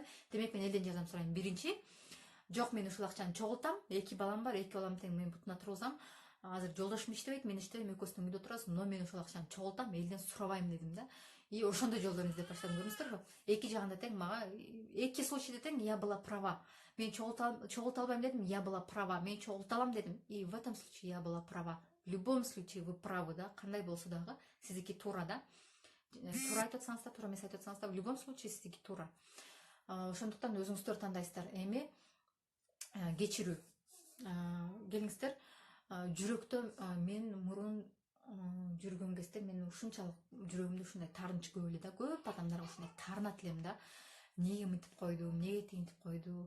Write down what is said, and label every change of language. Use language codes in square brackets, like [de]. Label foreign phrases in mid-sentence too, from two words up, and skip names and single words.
[ky] Демек мен элден жардам сурайм. Биринчи, жок, мен ушул акчаны чогултам, эки балам бар, эки балам тең мен бутуна тургузам. Азыр жолдошум иштебейт, мен иштебейм, экөөбүздүн үйдө турабыз, но мен ушул акчаны чогултам, элден сурабайм дедим да. И ошондой жолдорун издеп баштадым, көрдүңүздөрбү? Эки жагында тең мага, эки случайда тең [ru] я была права. [ky] Мен чогулта албайм дедим, [ru] я была права. [ky] Мен чогулта алам дедим, [ru] и в этом случае я была права. В любом случае вы правы [ky] да, кандай болсо дагы сиздики туура да. Туура айтып атсаңыз да, туура эмес айтып атсаңыз да, [ru] в любом случае [ky] сиздики туура. Ошондуктан өзүңүздөр тандайсыздар. Эми кечирүү. Келиңиздер, жүрөктө мен мурун жүргөн кезде мен ушунчалык жүрөгүмдө ушундай таарынч көп эле да. Көп адамдарга ушундай таарынат элем да. Эмнеге мынтип койду, эмнеге тигинтип койду.